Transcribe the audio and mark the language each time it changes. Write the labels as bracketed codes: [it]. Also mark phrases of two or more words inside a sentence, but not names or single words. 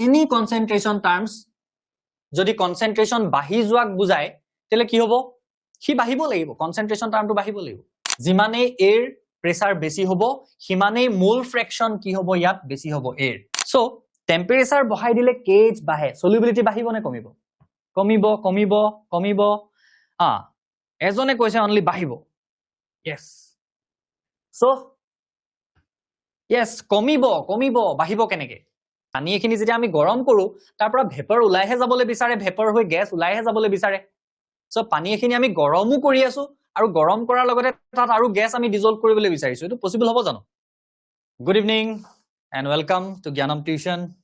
[en] any concentration terms [as] যদি concentration বাঢ়ি যোৱাক বুজায় তেলে কি হ'ব কি বাঢ়িব লাগিব concentration termটো বাঢ়িব লাগিব যিমানে এৰ প্ৰেসাৰ বেছি হ'ব হিমানে [en] mole fraction [as] কি হ'ব ইয়াত বেছি হ'ব এৰ সো টেম্পারেচাৰ বঢ়াই দিলে কেএইচ বাঢ়ে সলিবিলিটি বাঢ়িব নে কমিব কমিব এজনে কৈছে অনলি বাঢ়িব [en] yes so yes [as] কমিব বাঢ়িব কেনেকে পানী এখিনি যদি আমি গৰম কৰো তাৰ পৰা ভেপাৰ ওলাইহে যাবলৈ বিচাৰে ভেপাৰ হৈ গ্যাস ওলাইহে যাবলৈ বিচাৰে সো পানী এখিনি আমি গৰমও কৰি আছো আৰু গৰম কৰাৰ লগতে তাত আৰু গ্যাস আমি ডিজলভ কৰিবলৈ বিচাৰিছো এটো পসিবল হ'ব জানো [en] good evening and welcome to জ্ঞানম tuition